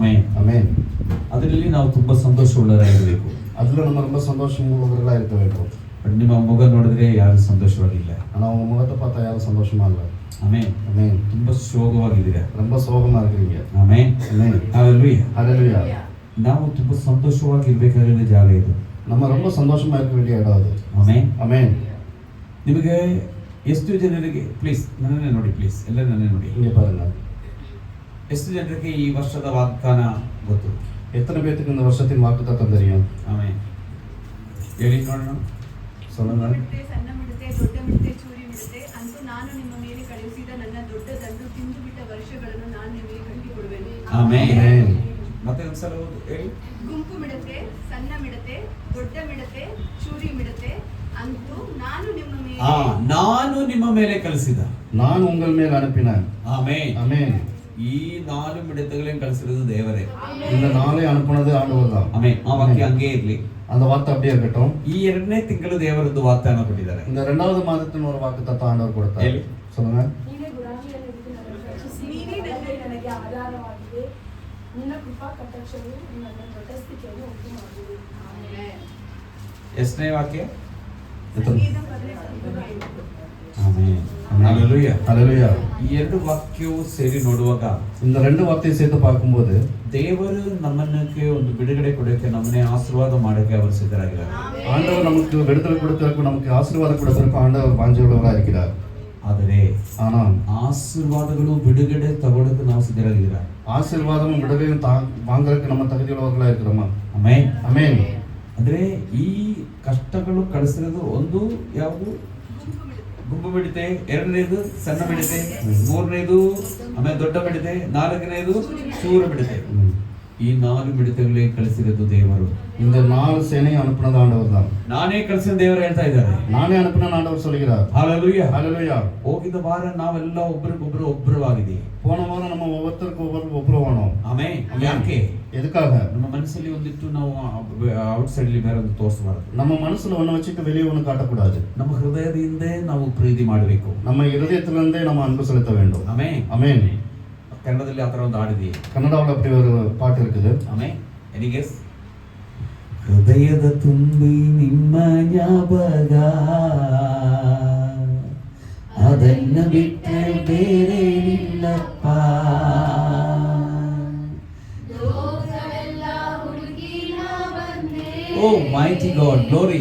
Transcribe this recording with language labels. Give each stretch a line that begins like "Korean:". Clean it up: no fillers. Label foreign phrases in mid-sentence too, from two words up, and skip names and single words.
Kannada: ಆಮೆನ್ ಆಮೆನ್. ಅದರಲ್ಲಿ ನಾವು ತುಂಬಾ ಸಂತೋಷವುಳ್ಳವರಾಗಿರಬೇಕು.
Tamil: அதில் நம்ம ரொம்ப சந்தோஷம் உள்ளவர்களாக இருக்க வேண்டும்.
Kannada: ಬಟ್ ನಿಮ್ಮ ಮುಖ ನೋಡಿದ್ರೆ ಯಾರು ಸಂತೋಷವಾಗಿಲ್ಲ.
Tamil: ஆனால் உங்கள் முகத்தை பார்த்தா யாரும் சந்தோஷமா இல்லை.
Kannada: ಆಮೆನ್
Tamil: ஆமென்.
Kannada: ತುಂಬಾ ಶೋಕವಾಗಿದ್ದೀರಾ.
Tamil: ரொம்ப சோகமா இருக்கிறீங்க.
Kannada: ಆಮೆನ್
Tamil: ஆமென்.
Kannada: ಹalleluya.
Tamil: ஹalleluya.
Kannada: ನಾವು ತುಂಬಾ ಸಂತೋಷವಾಗಿರಬೇಕಾಗಿರೋ ಜಾಗ ಇದು.
Tamil: நம்ம ரொம்ப சந்தோஷமா இருக்க வேண்டிய இடம் அது.
Kannada: ಆಮೆನ್
Tamil: ஆமென்.
Kannada: ನಿಮಗೆ ಎಷ್ಟು ಜನರಿಗೆ ಪ್ಲೀಸ್ ನನ್ನನ್ನೇ ನೋಡಿ, ಪ್ಲೀಸ್ ಎಲ್ಲ ನನ್ನೇ ನೋಡಿ.
Tamil: இங்கே பாருங்க,
Kannada: ಎಷ್ಟು ಜನರಿಗೆ ಈ ವರ್ಷದ ವಾಗ್ದಾನ ಗೊತ್ತು?
Tamil: எத்தனை பேத்துக்கு இந்த வருஷத்தின் வாக்குத்தத்தம் தெரியும்?
Kannada: ಆಮೆನ್ ಹೇಳಿ ನೋಡೋಣ.
Tamil: சொல்லுங்க.
Kannada: ಸಣ್ಣ ಮಿಡತೆ, ದೊಡ್ಡ ಮಿಡತೆ, ಚೂರಿ ಮಿಡತೆ ಅಂತೂ ನಾನು ನಿಮ್ಮ ಮೇಲೆ ಕಳುಹಿಸಿದ ನನ್ನ ದೊಡ್ಡ ದಂಡು ತಿಂದು ಬಿಟ್ಟ ವರ್ಷಗಳನ್ನು ನಾನು ನಿಮಗೆ ಕಟ್ಟಿಕೊಡುವೆನು. ಆಮೆನ್. ಮತ್ತೆ ಒಂದ್ಸಲ ಹೇಳಿ. ಗುಂಪು ಮಿಡತೆ, ಸಣ್ಣ ಮಿಡತೆ, ದೊಡ್ಡ ಮಿಡತೆ, ಚೂರಿ ಮಿಡತೆ ಅಂತೂ ನಾನು ನಿಮ್ಮ ಮೇಲೆ ನಾನು ನಿಮ್ಮ ಮೇಲೆ ಕಳಿಸಿದ.
Tamil: நான் உங்கள் மேல் அனுப்பினேன்.
Kannada: ಆಮೆನ್.
Tamil: ஆமென்.
Kannada: ಈ 4 ಮಿಡತೆಗಳನ್ನ ಕಳಿಸಿರೋದು ದೇವರೇ.
Tamil: இந்த நாளை அனுப்புனது ஆண்டவர் தான்.
Kannada: ಆಮೆನ್. ಆ ವಾಕ್ಯ ಹಂಗೆ ಇರ್ಲಿ.
Tamil: அந்த வார்த்தை அப்படியே இருக்கட்டும்.
Kannada: ಈ 2ನೇ ತಿಂಗಳು ದೇವರದ್ದು ವಾಗ್ದಾನ ಕೊಟ್ಟಿದ್ದಾರೆ.
Tamil: இந்த 2வது மாதத்தின் ஒரு வாக்குத்தத்தம் ஆண்டவர் கொடுத்தார்.
Kannada: ಹೇಳಿ.
Tamil: சொல்லுங்க.
Kannada: ನೀನೇ ಗುರಾಣಿಯಲ್ಲಿದ್ದು ನನಗೆ ರಕ್ಷಿಸಿ, ನನಗೆ ಆಧಾರವಾಗಿದೆ. ನಿನ್ನ ಕೃಪಾ ಕಟಾಕ್ಷವು ನನ್ನ ದೊಡ್ಡಸ್ತಿಕೆಯನ್ನು ಉಂಟು ಮಾಡಿದೆ. ಎಷ್ಟನೇ ವಾಕ್ಯ? ಸಂಗೀತ 18:5. ಆಮೆನ್. ಹalleluya.
Tamil: ஹalleluya.
Kannada: ಈ 2 ವಾಕ್ಯವು ಸೇರಿ ನೋಡುವಾಗ
Tamil: இந்த 2 வார்த்தையை சேர்த்து பார்க்கும்போது
Kannada: ದೇವರು ನಮ್ಮನ್ನಕ್ಕೆ ಒಂದು ಬಿಡುಗಡೆ ಕೊಡೋಕೆ, ನಮ್ಮನ್ನೇ ಆಶೀರ್ವಾದ ಮಾಡೋಕೆ ಅವರು ಸಿದ್ಧರಾಗಿದ್ದಾರೆ.
Tamil: ஆண்டவர் நமக்கு விடுதலை கொடுக்கறதுக்கு, நமக்கு ஆசீர்வாதம் கொடுக்கறதுக்கு ஆண்டவர் வாஞ்சையுள்ளவராக இருக்கிறார்.
Kannada: ಆದರೆ
Tamil: ஆனால்
Kannada: ಆಶೀರ್ವಾದಗಳು ಬಿಡುಗಡೆ ತಗೊಳ್ಳೋಕೆ ನಾವು ಸಿದ್ಧರಾಗಿದ್ದೀರಾ?
Tamil: ஆசீர்வாதமும் விடுதலையும் வாங்குறதுக்கு நம்ம தகுதியுள்ளவர்களாக இருக்கிறோமா?
Kannada: ಆಮೆನ್.
Tamil: ஆமென்.
Kannada: ಅಂದ್ರೆ ಈ ಕಷ್ಟಗಳು ಕಳಿಸಿರೋದು ಒಂದು ಯಾವುದು? ಗುಂಪು ಮಿಡತೆ, 2ನೇದು ಸಣ್ಣ ಮಿಡತೆ, 3ನೇದು ಆಮೇಲೆ ದೊಡ್ಡ ಮಿಡತೆ, 4ನೇದು ಚೂರ ಮಿಡತೆ. ಈ 4 ಮಿಡತೆಗಳೇ ಕಳಿಸಿರೋದು ದೇವರು.
Tamil: இந்த 4 சேனையும் அனுப்புனது ஆண்டவர் தான்.
Kannada: ನಾನೇ ಕಳಿಸಿದ ದೇವರು ಹೇಳ್ತಾ ಇದ್ದಾರೆ.
Tamil: நானே அனுப்பின ஆண்டவர் சொல்கிறார். ஹalleluya. ஹalleluya.
Kannada: ಹೋಗಿದ್ದ ವಾರ ನಾವೆಲ್ಲ ಒಬ್ಬರಿಗೊಬ್ಬರು ಒಬ್ಬರವಾಗಿದ್ದೀವಿ.
Tamil: போன வாரம் நம்ம ஒவ்வொருத்தருக்கு ஒப்புரவானோம்.
Kannada: ಆಮೆನ್. ಯಾಕೆ?
Tamil: எதுக்காக?
Kannada: ನಮ್ಮ ಮನಸ್ಸಲ್ಲಿ ಒಂದಿಟ್ಟು ನಾವು ಔಟ್ ಸೈಡ್ ಅಲ್ಲಿ ಬೇರೆ ಒಂದು ತೋರಿಸಬಾರದು.
Tamil: நம்ம மனசுல ஒண்ணு வச்சுட்டு வெளியே ஒண்ணு காட்டக்கூடாது.
Kannada: ನಮ್ಮ ಹೃದಯದಿಂದ ನಾವು ಪ್ರೀತಿ ಮಾಡಬೇಕು.
Tamil: நம்ம இதயத்திலிருந்தே நம்ம அன்பு செலுத்த வேண்டும்.
Kannada: ಆಮೆನ್.
Tamil: ஆமென்.
Kannada: ಕನ್ನಡದಲ್ಲಿ ಆ ಥರ ಒಂದು ಹಾಡಿದೆಯೇ?
Tamil: கன்னடாவில் அப்படி ஒரு பாட்டு இருக்குது.
English: ಆಮೆನ್. any guess?
Kannada: ಹೃದಯದ ತುಂಬಿ ನಿಮ್ಮ ಜ್ಞಾಪಕ, ಅದನ್ನ ಬಿಟ್ಟರೆ ಬೇರೆ ಇಲ್ಲಪ್ಪ.
English: O mighty God, glory.